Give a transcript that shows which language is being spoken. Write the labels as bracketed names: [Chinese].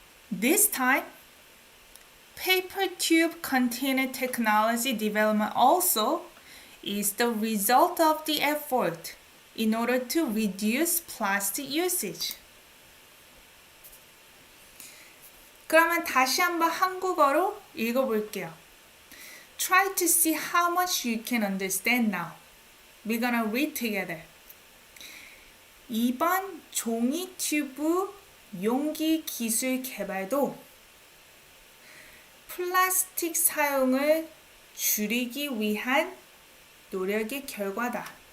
[English] This time, paper tube container technology development also is the result of the effort in order to reduce plastic usage. [Korean] 그러면 다시 한번 한국어로 읽어볼게요. [English] Try to see how much you can understand now. We're gonna read together. [Korean] 2번 종이 튜브 용기 기술 개발도 플라스틱 사용을 줄이기 위한 노력의 결과다.